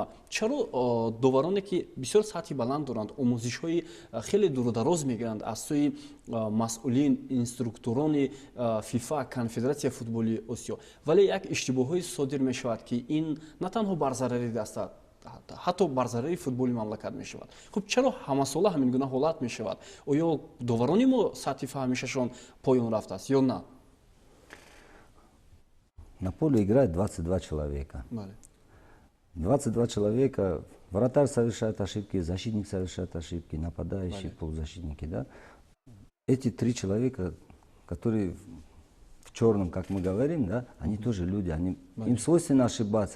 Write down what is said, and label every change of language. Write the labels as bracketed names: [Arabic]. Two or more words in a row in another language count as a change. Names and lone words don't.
[Tajik] چرا داورانی که بسیار سطحی بلند دارند، آموزش های خیلی دور و دراز میگیرند از سوی مسئولین، اینستروکتوران فیفا، کنفدراسیون فوتبالی آسیا، ولی یک اشتباهی صادر می شود که این نه تنها بر ضرر دست حتی بر ضرر فوتبال مملکت می شود. خب چرا همه ساله همین گونه حالت می شود؟ آیا داورانی ما سطح فهمیششان پایان رفته است یا نه؟ [Russian] На поле играет 22 человека. 22 человека, вратарь совершает ошибки, защитник совершает ошибки, нападающие, полузащитники. Да? Эти 3 человека, которые в черном, как мы говорим, да, они тоже люди, им свойственно ошибаться.